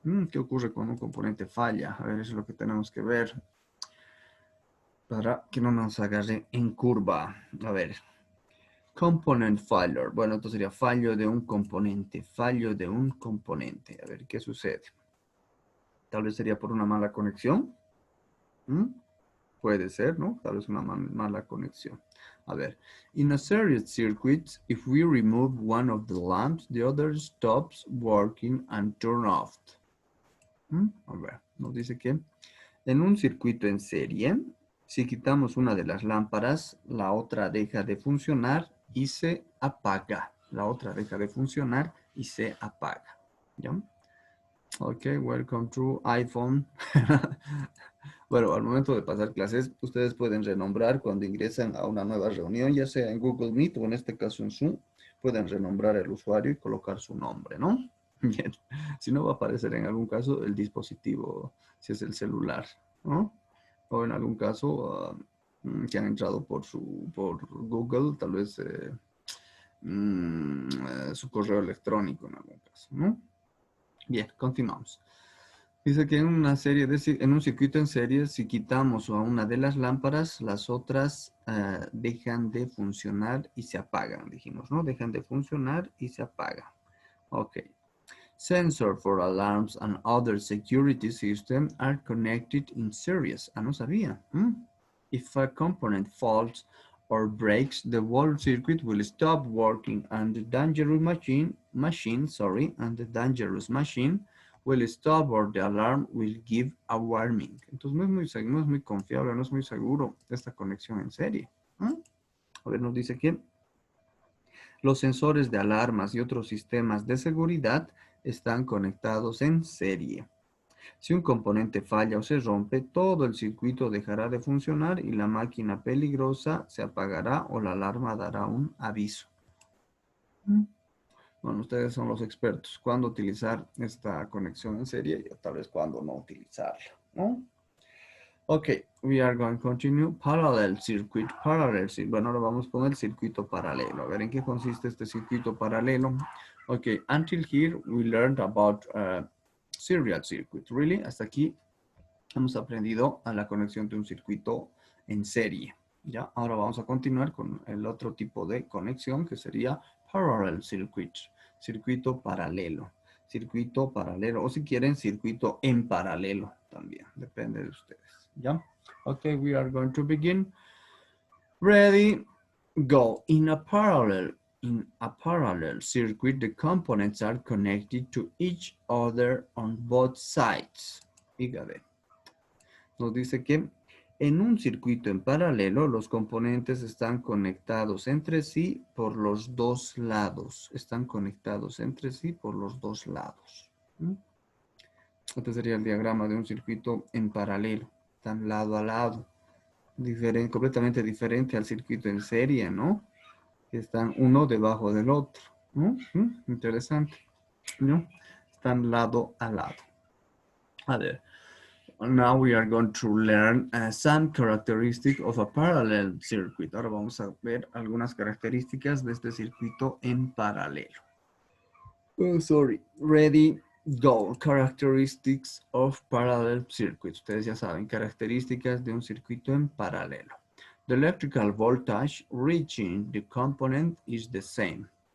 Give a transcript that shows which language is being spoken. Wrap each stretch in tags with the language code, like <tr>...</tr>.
<es>¿Qué ocurre cuando un componente falla? A ver, eso es lo que tenemos que ver para que no nos agarre en curva. A ver,</es> <en>component failure.</en> <es>Bueno, esto sería fallo de un componente. Fallo de un componente. A ver, ¿qué sucede? Tal vez sería por una mala conexión. Puede ser, ¿no? Tal vez una mala conexión.</es> <en>A ver, in a series circuit, if we remove one of the lamps, the other stops working and turn off.</en> <es>A ver, nos dice que en un circuito en serie, si quitamos una de las lámparas, la otra deja de funcionar y se apaga. La otra deja de funcionar y se apaga. ¿Ya?</es> <en>Ok, welcome to iPhone.</en> <es>Bueno, al momento de pasar clases, ustedes pueden renombrar cuando ingresan a una nueva reunión, ya sea en Google Meet o en este caso en Zoom, pueden renombrar el usuario y colocar su nombre, ¿no? Bien, si no va a aparecer en algún caso el dispositivo, si es el celular, ¿no? O en algún caso que han entrado por Google, tal vez su correo electrónico en algún caso, ¿no? Bien, continuamos. Dice que en una serie en un circuito en serie, si quitamos a una de las lámparas, las otras dejan de funcionar y se apagan, dijimos, ¿no? Dejan de funcionar y se apagan. Ok.</es> <en>Sensor for alarms and other security systems are connected in series.</en> <es>Ah, no sabía.</es> <en>If a component faults or breaks, the whole circuit will stop working and the dangerous machine will stop or the alarm will give a warning.</en> <es>Entonces no es muy confiable, no es muy seguro esta conexión en serie. A ver, nos dice que los sensores de alarmas y otros sistemas de seguridad están conectados en serie. Si un componente falla o se rompe, todo el circuito dejará de funcionar y la máquina peligrosa se apagará o la alarma dará un aviso. Bueno, ustedes son los expertos. ¿Cuándo utilizar esta conexión en serie y tal vez cuándo no utilizarla? ¿No?</es> <en>Ok, we are going to continue. Parallel circuit,</en> <es>Bueno, ahora vamos con el circuito paralelo. A ver, ¿en qué consiste este circuito paralelo?</es> <en>Ok, until here we learned about serial circuit. Really,</en> <es>hasta aquí hemos aprendido a la conexión de un circuito en serie. ¿Ya? Ahora vamos a continuar con el otro tipo de conexión que sería parallel circuit, circuito paralelo. Circuito paralelo, o si quieren, circuito en paralelo también, depende de ustedes. ¿Ya?</es> <en>Okay, we are going to begin. Ready, go. In a parallel circuit, the components are connected to each other on both sides.</en> <es>Fíjate. Nos dice que en un circuito en paralelo, los componentes están conectados entre sí por los dos lados. Están conectados entre sí por los dos lados. Este sería el diagrama de un circuito en paralelo. Están lado a lado. Completamente diferente al circuito en serie, ¿no? Están uno debajo del otro. Interesante. ¿No? Están lado a lado. A ver.</es> <en>Now we are going to learn some characteristics of a parallel circuit.</en> <es>Ahora vamos a ver algunas características de este circuito en paralelo.</es> <en>Oh, sorry. Ready, go. Characteristics of parallel circuits.</en> <es>Ustedes ya saben, características de un circuito en paralelo.</es> <en>The electrical voltage reaching the component is the same.</en>